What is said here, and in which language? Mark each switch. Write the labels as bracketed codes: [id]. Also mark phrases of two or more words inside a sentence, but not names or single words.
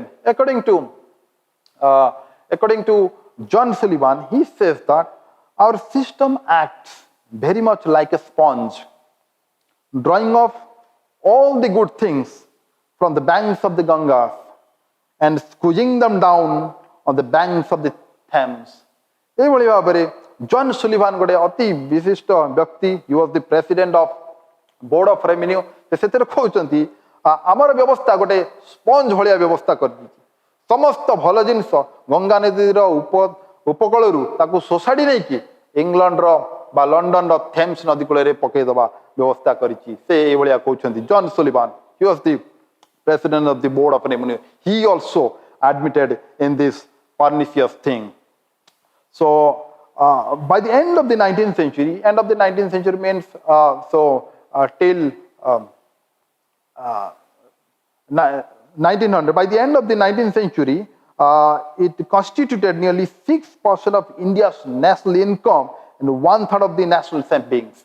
[en] According to John Sullivan, he says that our system acts very much like a sponge, drawing off all the good things from the banks of the Ganges and squeezing them down on the banks of the Thames. [or] ଏଇଭଳି ଭାବରେ ଜନ୍ ସୁଲିଭାନ ଗୋଟେ ଅତି ବିଶିଷ୍ଟ ବ୍ୟକ୍ତି, [en] he was the president of board of revenue, [or] ସେଥିରେ କହୁଛନ୍ତି ଆମର ବ୍ୟବସ୍ଥା ଗୋଟେ ସ୍ପଞ୍ଜ ଭଳିଆ ବ୍ୟବସ୍ଥା କରିଦେଇଛି। ସମସ୍ତ ଭଲ ଜିନିଷ ଗଙ୍ଗା ନଦୀର ଉପକୂଳରୁ ତାକୁ ଶୋଷାଡ଼ି ନେଇକି ଇଂଲଣ୍ଡର ବା ଲଣ୍ଡନର ଥେମ୍ସ ନଦୀ କୂଳରେ ପକେଇଦେବା ବ୍ୟବସ୍ଥା କରିଛି। ସେ ଏଇଭଳିଆ କହୁଛନ୍ତି ଜନ୍ ସୁଲିଭାନ। [en] he was the president of the board of revenue. He also admitted in this pernicious thing. So by the end of the 19th century, means till 1900, by the end of the 19th century, it constituted nearly 6% of India's national income and 1/3 of the national savings.